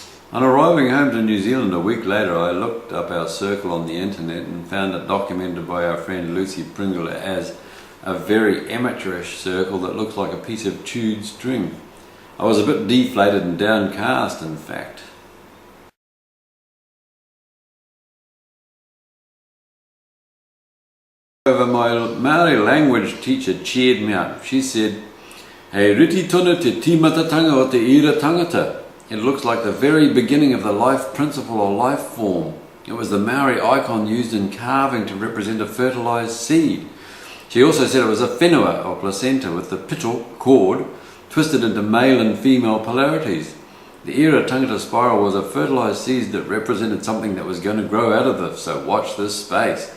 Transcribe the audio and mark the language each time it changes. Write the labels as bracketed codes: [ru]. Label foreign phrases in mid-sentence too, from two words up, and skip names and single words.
[en] On arriving home to New Zealand a week later, I looked up our circle on the internet and found it documented by our friend Lucy Pringle as a very amateurish circle that looks like a piece of chewed string. I was a bit deflated and downcast, in fact. However, my Māori language teacher cheered me up. She said, [mi] "Hei riti tonu te timatatanga o te ira tangata." [en] It looks like the very beginning of the life principle or life form. It was the Maori icon used in carving to represent a fertilised seed. She also said it was a whenua or placenta with the pito, cord, twisted into male and female polarities. The [mi] ira tangata [en] spiral was a fertilised seed that represented something that was going to grow out of this, so watch this space.